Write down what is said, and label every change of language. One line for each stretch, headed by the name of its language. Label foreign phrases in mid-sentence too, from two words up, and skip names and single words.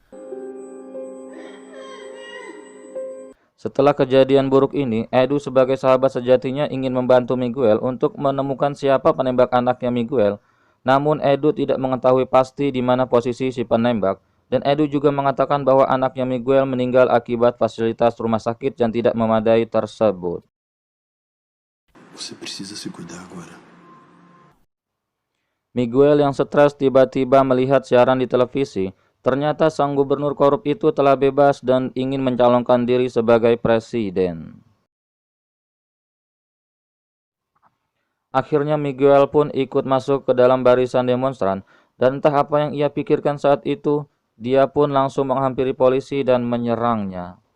Indonesian: Setelah kejadian buruk ini, Edu sebagai sahabat sejatinya ingin membantu Miguel untuk menemukan siapa penembak anaknya Miguel. Namun Edu tidak mengetahui pasti di mana posisi si penembak, Dan Edu juga mengatakan bahwa anaknya Miguel meninggal akibat fasilitas rumah sakit yang tidak memadai tersebut.
Portuguese: Você precisa se cuidar agora.
Indonesian: Miguel yang stres tiba-tiba melihat siaran di televisi. Ternyata sang gubernur korup itu telah bebas dan ingin mencalonkan diri sebagai presiden. Akhirnya Miguel pun ikut masuk ke dalam barisan demonstran, dan entah apa yang ia pikirkan saat itu, dia pun langsung menghampiri polisi dan menyerangnya.